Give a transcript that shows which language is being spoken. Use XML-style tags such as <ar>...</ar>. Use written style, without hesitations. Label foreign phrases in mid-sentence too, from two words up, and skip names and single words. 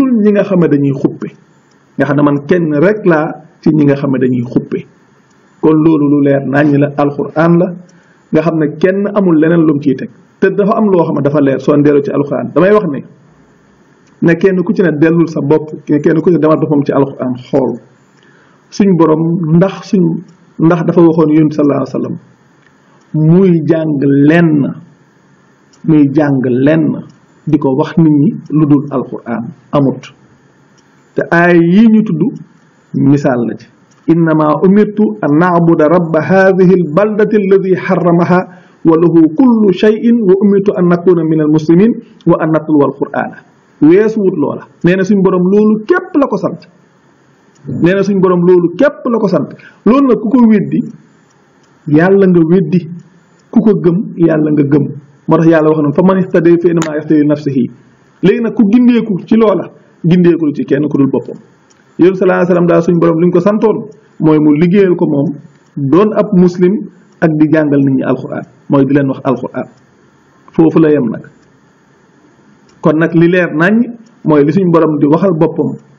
<wo>dul ñi nga xam ne dañuy xuppe nga xam ne man kenn rek laa ci ñi nga xam ne dañuy xuppe kon loolu lu leer naññ la alquran la nga xam ne kenn amul leneen lu mu ciy teg te dafa am loo xam ne dafa leer soo ndeelu ci alquran damay wax ne kenn ku ci ne dellul sa bopp kenn ku ci ne demal boppam ci alquran xool suñ borom ndax dafa waxoon yonent</wo> <ar>صلى الله عليه وسلم</ar> <wo>muy jàng lenn di ko wax nit ñi lu dul alquran amut te aay yi ñu tudd misaal la ci</wo> <ar>إنما أمرت أن نعبد رب هذه البلدة الذي حرمها وله كل شيء وأمرت أن نكون من المسلمين وأن نتلو القرآن</ar> <wo>weesu wut loola nee na suñ borom loolu képp la ko sant loolu nag ku ko weddi yàlla nga weddi ku ko gëm yàlla nga gëm moo tax yàlla wax na</wo> <ar>فمن اهتدى فإنما يهتدي لنفسه</ar> <wo>léegi nag ku gindeeku ci loola gindeekul ci kenn ku dul boppam yéen</wo> <ar>صلى الله عليه وسلم</ar> <wo>daal suñ borom li ñu ko santoon mooy mu liggéeyal ko moom doon ab muslim ak di jàngal nit ñi alquran mooy di leen wax alquran foofu la yem nag kon nag li leer nañ mooy li suñ borom di waxal boppam</wo>